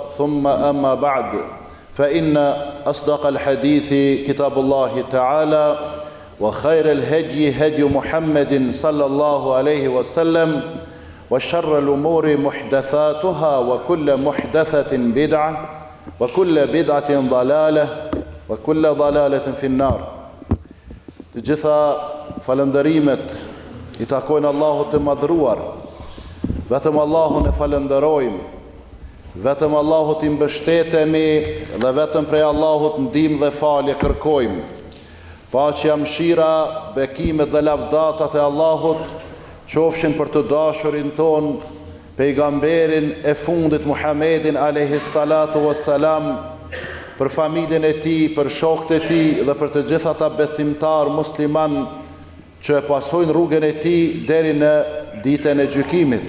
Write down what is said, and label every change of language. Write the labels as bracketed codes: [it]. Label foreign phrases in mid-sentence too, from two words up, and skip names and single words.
[ar] ثم أما بعد، فإن أصدق الحديث كتاب الله تعالى وخير الهدي هدي محمد صلى الله عليه وسلم وشر الأمور محدثاتها وكل محدثة بدعة وكل بدعة ضلالة وكل ضلالة في النار. [sq] Të gjitha falëndërimet i takojnë Allahut të madhruar. Vetëm Allahun e falënderojmë, vetëm Allahut i mbështetemi dhe vetëm prej Allahut ndihmë dhe falje kërkojmë. Paqja, mëshira, bekimet dhe lavdatat e Allahut qofshin për të dashurin ton, pejgamberin e fundit Muhammedin [ar] عليه الصلاة والسلام, [sq] për familjen e tij, për shokët e tij dhe për të gjithë ata besimtar musliman që e pasojnë rrugën e tij deri në ditën e gjykimit.